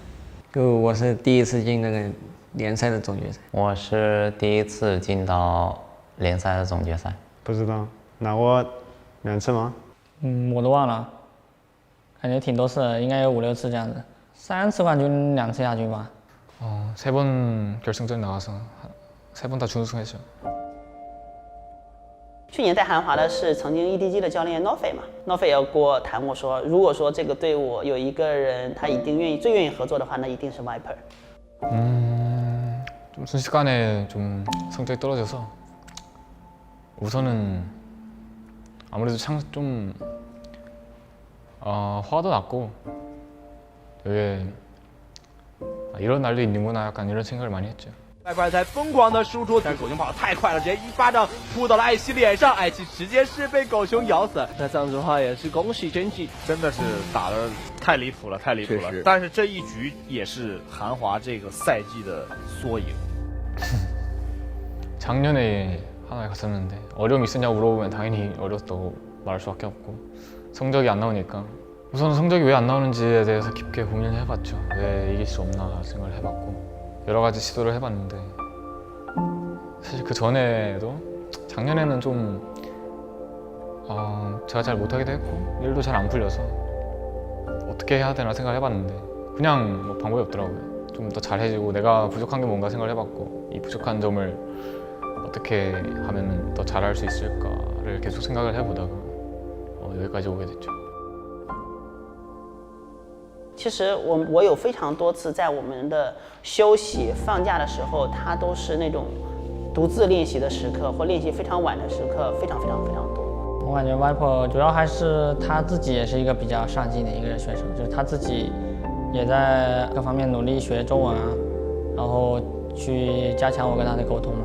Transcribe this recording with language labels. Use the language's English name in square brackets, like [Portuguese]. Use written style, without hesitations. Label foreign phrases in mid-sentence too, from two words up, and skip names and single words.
[Chinese] 就我是第一次进那个联赛的总决赛。我是第一次进到联赛的总决赛。不知道拿过2次吗？我都忘了，感觉挺多次的，应该有5、6次这样子。3次冠军，2次亚军吧。 [Korean] 3번 결승전 나가서 3번 다 준우승했죠. [Chinese] 去年带韩华的是曾经 EDG 的教练 Norfe 嘛 ，Norfe 也跟我谈过说，如果说这个队伍有一个人他一定最愿意合作的话，那一定是 Viper。 [Korean] 좀 순식간에 좀 성적이 떨어져서 우선은 아무래도 좀 화도 났고 되게 이런 날도 있는구나 약간 이런 생각을 많이 했죠. [Chinese] Viper 在疯狂的输出，但是狗熊跑得太快了，直接一巴掌扑到了艾希脸上，艾希直接是被狗熊咬死。那这样子的话也是恭喜真纪，真的是打得太离谱了，太离谱了。但是这一局也是韩华这个赛季的缩影。 [Korean] 작년에 하나에 갔었는데 어려움이 있었냐고 물어보면 당연히 어려웠다고 말할 수밖에 없고 성적이 안 나오니까 우선 성적이 왜 안 나오는지에 대해서 깊게 고민을 해봤죠. 왜 이길 수 없나 생각을 해봤고 여러 가지 시도를 해봤는데 사실 그 전에도 작년에는 좀 제가 잘 못하기도 했고 일도 잘 안 풀려서 어떻게 해야 되나 생각을 해봤는데 그냥 뭐 방법이 없더라고요. 좀 더 잘해지고 내가 부족한 게 뭔가 생각을 해봤고 이 부족한 점을 어떻게 하면 더 잘할 수 있을까를 계속 생각을 해보다가 여기까지 오게 됐죠. [Chinese] 其实我有非常多次在我们的休息放假的时候，他都是那种独自练习的时刻，或练习非常晚的时刻，非常多。我感觉 Viper 主要还是他自己也是一个比较上进的一个选手，就是他自己也在各方面努力学中文啊，然后去加强我跟他的沟通嘛。